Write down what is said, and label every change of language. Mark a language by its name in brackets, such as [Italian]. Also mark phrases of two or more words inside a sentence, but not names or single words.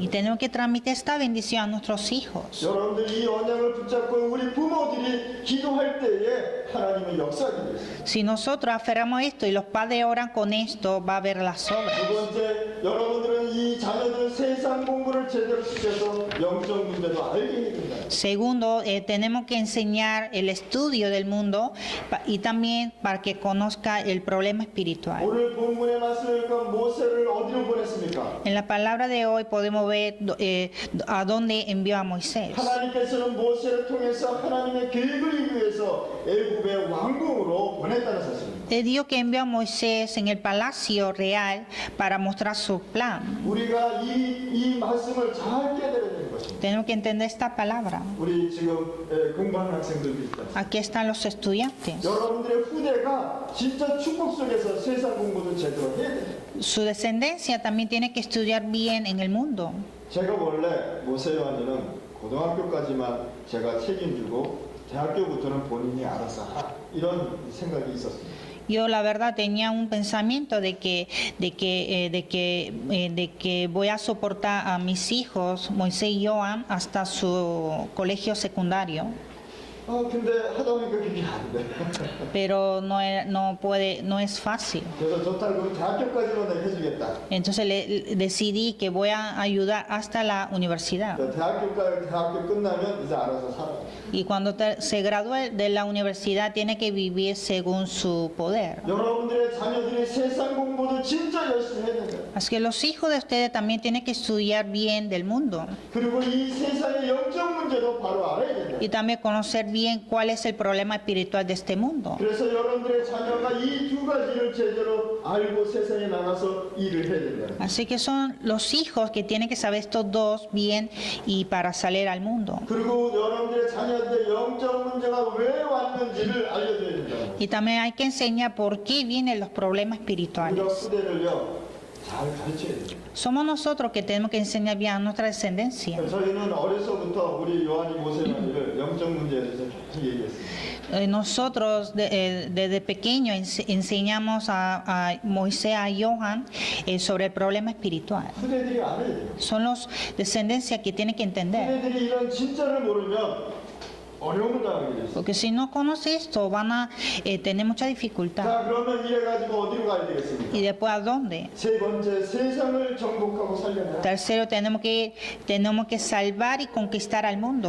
[Spanish] Y tenemos que transmitir esta bendición a nuestros hijos. [Korean] 여러분들 이 언약을 붙잡고 우리 부모들이 기도할 때에 하나님의 역사하게 되겠습니다. [Spanish] Si nosotros aferramos esto y los padres oran con esto, va a haber las [Korean] 두 [Spanish] obras. [Korean] 번째, 여러분들은 이 자녀들 세상 공부를 제대로 시켜서 영적 문제도 알게 해야 된다. [Spanish] Segundo, tenemos que enseñar el estudio del mundo y también para que conozca el problema espiritual. [Korean] 오늘 본문의 말씀이니까 모세를 어디로 보냈습니까? [Spanish] En la palabra de hoy podemos ver a dónde envió a Moisés. [Korean] 하나님께서는 모세를 통해서 하나님의 계획을 이루기 위해서 애굽의 왕궁으로 보냈다는 사실입니다. [Spanish] Es Dios que envió a Moisés en el palacio real para mostrar su plan. [Korean] 우리가 이 말씀을 잘 깨달아야 되는 것입니다. [Spanish] Tenemos que entender esta palabra. [Korean] 우리 지금 공부하는 학생들도 있다. [Spanish] Aquí están los estudiantes. [Korean] 여러분들의 후대가 진짜 축복 속에서 세상 공부도 제대로 해야 돼요. [Spanish] Su descendencia también tiene que estudiar bien en el mundo. [Korean] 제가 원래 모세 요한이는 고등학교까지만 제가 책임지고 대학교부터는 본인이 알아서 이런 생각이 있었습니다. [Spanish] Yo la verdad tenía un pensamiento de que voy a soportar a mis hijos, Moisés y Joan, hasta su colegio secundario. [Korean] 근데 하다 보니까 그게 안 돼. [Spanish] Pero no es fácil. [Korean] 그래서 좋다고 대학교까지만 내가 해주겠다. [Spanish] Entonces decidí que voy a ayudar hasta la universidad. [Korean] 대학교 끝나면 이제 알아서 살아. [Spanish] Y cuando se gradúe de la universidad tiene que vivir según su poder. [Korean] 여러분들의 자녀들이 세상 공부도 진짜 열심히 해야 된다. [Spanish] Así que los hijos de ustedes también tienen que estudiar bien del mundo. [Korean] 그리고 이 세상의 영적 문제도 바로 알아야 된다. [Spanish] Y también conocer bien cuál es el problema espiritual de este mundo. [Korean] 그래서 여러분들의 자녀가 이 두 가지를 제대로 알고 세상에 나가서 일을 해야 된다. [Spanish] Así que son los hijos que tienen que saber estos dos bien y para salir al mundo. [Korean] 그리고 여러분들의 자녀들의 영적 문제가 왜 왔는지를 알려줘야 된다. [Spanish] Y también hay que enseñar por qué vienen los problemas espirituales. [Korean] 우리 후대를요 잘 가르쳐야 돼요. [Spanish] Somos nosotros que tenemos que enseñar bien a nuestra descendencia. [Korean] 저희는 어려서부터 우리 요한이 모세마니를 영적 문제에 대해서 계속 얘기했습니다. [Spanish] Nosotros desde pequeño enseñamos a Moisés, a Johan, sobre el problema espiritual. [Korean] 후대들이 알아야 돼요. [Spanish] Son los descendencias que tienen que entender. [Korean] 후대들이 이런 진짜를 모르면 어려움을 당하게 됐어요. [Spanish] Porque si no conoce esto, van a tener mucha dificultad. [Korean] 자, 그러면 이래가지고 어디로 가야 되겠습니까? [Spanish] ¿Y después a dónde? [Korean] 세 번째, 세상을 정복하고 살려내야. [Spanish] Tercero, tenemos que salvar y conquistar al mundo.